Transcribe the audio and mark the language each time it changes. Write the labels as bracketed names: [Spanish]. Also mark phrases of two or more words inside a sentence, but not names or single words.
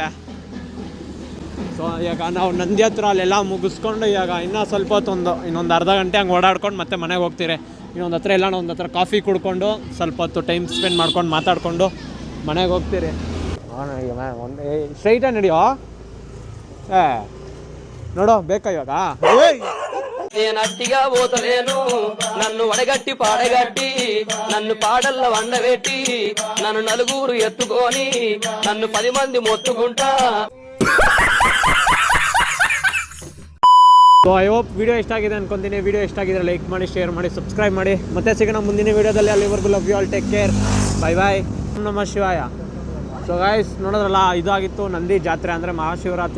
[Kannada] ಸೊ ಇವಾಗ ನಾವು ನಂದಿ ಹತ್ರ ಅಲ್ಲೆಲ್ಲ ಮುಗಿಸ್ಕೊಂಡು ಇವಾಗ ಇನ್ನೂ ಸ್ವಲ್ಪ ಹೊತ್ತು ಇನ್ನೊಂದು ಅರ್ಧ ಗಂಟೆ ಹಂಗೆ ಓಡಾಡ್ಕೊಂಡು ಮತ್ತೆ ಮನೆಗೆ ಹೋಗ್ತೀರಿ. ಇನ್ನೊಂದು ಹತ್ರ ಎಲ್ಲ ಒಂದು ಹತ್ರ ಕಾಫಿ ಕುಡ್ಕೊಂಡು ಸ್ವಲ್ಪ ಹೊತ್ತು [English] time spend [Kannada] ಮಾಡ್ಕೊಂಡು ಮಾತಾಡಿಕೊಂಡು ಮನೆಗೆ ಹೋಗ್ತೀರಿ. ಒಂದು ಸ್ಟ್ರೈಟಾಗಿ ನಡೆಯೋ ನೋಡೋ ಬೇಕಾ ಇವಾಗ. [Telugu] నేనట్టిగా పోతలేను నన్ను వడగట్టి పాడగట్టి నన్ను పాడల్ల వండబెట్టి నన్ను నలుగురు ఎత్తుకొని నన్ను 10 మంది మొత్తుకుంటా. [English] so I hope [Kannada] ವಿಡಿಯೋ ಇಷ್ಟ ಆಗಿದೆ ಅನ್ಕೊಂತೀನಿ. ವಿಡಿಯೋ ಇಷ್ಟ ಆಗಿದ್ರೆ ಲೈಕ್ ಮಾಡಿ, ಶೇರ್ ಮಾಡಿ, ಸಬ್ಸ್ಕ್ರೈಬ್ ಮಾಡಿ. ಮತ್ತೆ ಸಿಗೋಣ ಮುಂದಿನ ವಿಡಿಯೋದಲ್ಲಿ. [English] ಅಲ್ಲಿವರೆಗೂ love you all, take care, bye bye, [Sanskrit] ನಮಃ ಶಿವಾಯ. [English] so guys [Kannada] ನೋಡೋದ್ರಲ್ಲ, ಇದಾಗಿತ್ತು ನಂದಿ ಜಾತ್ರೆ ಅಂದರೆ ಮಹಾಶಿವರಾತ್ರಿ.